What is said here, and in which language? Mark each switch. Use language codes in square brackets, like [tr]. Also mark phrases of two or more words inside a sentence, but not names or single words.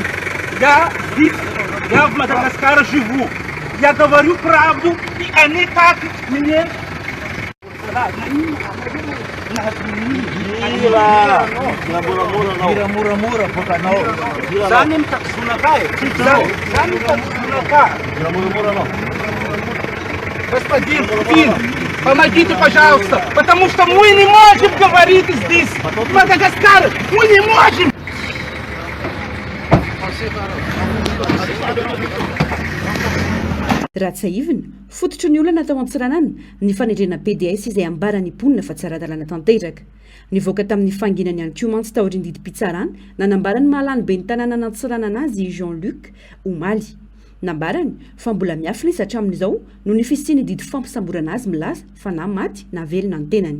[ru] Я в Мадагаскаре живу. Я говорю правду, и они так мне... [mg] Mora bokanao. Zany mitakizonaka e. Zany mitakizonaka. Mora anao. [ru] Господин Путин, помогите, пожалуйста, потому что мы не можем говорить здесь, в Мадагаскаре, мы не можем! [mg] raha tsy aivina fototry ny olana tao an-tsiranana ny fanendrena PDS izay ambarany ponina fa tsara-dalàna tanteraka nivoaka tamin'ny fanginany any komantsy taorindidi-pitsarana nanambarany mahalany be ny tanàna nantsiranana azy Jean-Luc Omaly nambarany fa mbola miafina izy hatramin'izao no ny fisiany didy fampisamborana azy milaza fa na maty na velona ny tenany